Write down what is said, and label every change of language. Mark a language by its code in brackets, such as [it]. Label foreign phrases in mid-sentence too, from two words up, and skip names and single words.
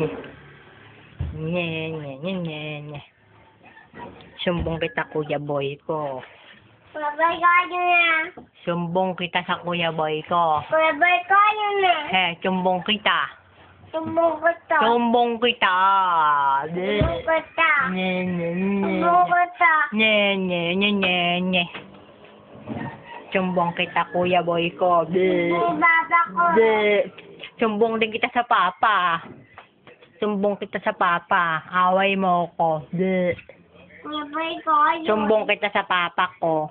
[tl] Nye, nye, nye, nye, nye. Sumbong kita, Kuya Boy ko. Babay kayo na. Sumbong kita sa Kuya Boy ko. Babay kayo na. Sumbong kita. Sumbong kita. Sumbong kita. Sumbong kita. Nye, nye, nye. Sumbong kita. Nye, nye, nye, nye, nye. Sumbong kita, Kuya Boy ko. Sumbong baba ko. Sumbong din kita sa papa. Sumbong kita sa papa. Away mo ko. Babay kayo. Sumbong kita sa papa ko.